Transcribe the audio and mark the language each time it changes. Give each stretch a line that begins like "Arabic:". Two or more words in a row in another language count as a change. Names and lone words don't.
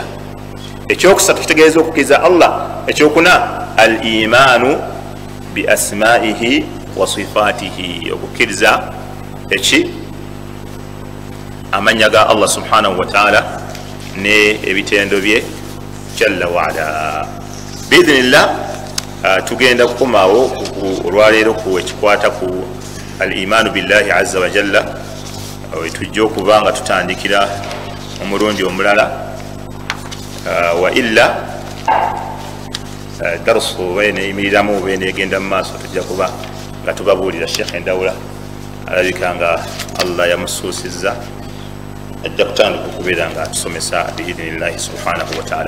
Ganda: Ekyokusatu kitegeeza okukkiriza Allah. Ekyokuna
Arabic: al-imaanu bi asma'ihi wa sifatihi,
Ganda: okukkiriza eki? Amannya ga Allah
Arabic: subhanahu wa ta'ala
Ganda: ne ebitendo bye
Arabic: jalla waala.
Ganda: Biidhnillah tugenda kukomawo olwaleero ku ekikwata ku
Arabic: al-imaanu billahi azza wa jalla,
Ganda: wetujja okuba nga tutandikira omulundi omulala. Wa illa darusu beneyimiriramu oba enegenda mu maaso tujja kuba nga tubabuulira Sheikh Endawula, alabika nga Allah yamusuusizza ajja kutandika okubeera nga atusomesa
Arabic: biidhnillahi subhanahu wa ta'ala.